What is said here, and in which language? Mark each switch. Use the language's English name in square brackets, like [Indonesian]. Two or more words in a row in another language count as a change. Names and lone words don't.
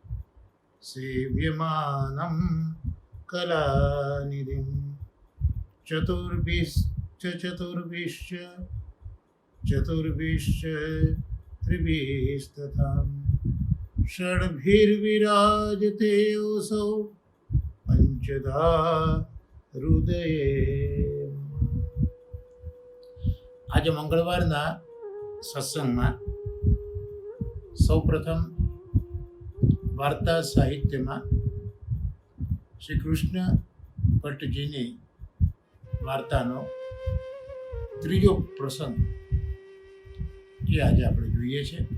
[Sanskrit] सेव्यमानं कलानिधिं चतुर्भिश्च त्रिभिस्तथा षड्भिर्विराजते योऽसौ पंचधा हृदये। [Gujarati] आज मंगळवाરના સત્સંગમાં સૌપ્રથમ વાર્તા સાહિત્યમાં શ્રી કૃષ્ણ ભટ્ટજીની વાર્તાનો ત્રીજો પ્રસંગ એ આજે આપણે જોઈએ છે।